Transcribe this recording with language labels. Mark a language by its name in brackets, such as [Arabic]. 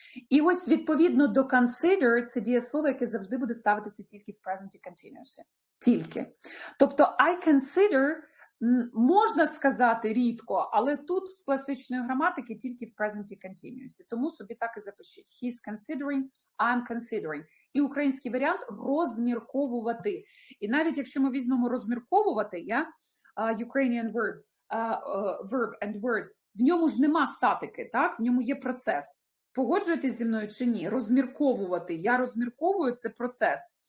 [Ukrainian] І ось відповідно до consider це дієслово, яке завжди буде ставитися тільки в present continuous. Тільки. Тобто I consider можна сказати рідко, але тут з класичної граматики тільки в present continuous. Тому собі так і запишіть. [English] He's considering, I'm considering. [Ukrainian] І український варіант розмірковувати. І навіть якщо ми візьмемо розмірковувати, [English] Ukrainian verb and word, [Ukrainian] в ньому ж нема статики, так? В ньому є процес. Погоджуєтесь зі мною чи ні? Розмірковувати. Я розмірковую – це процес.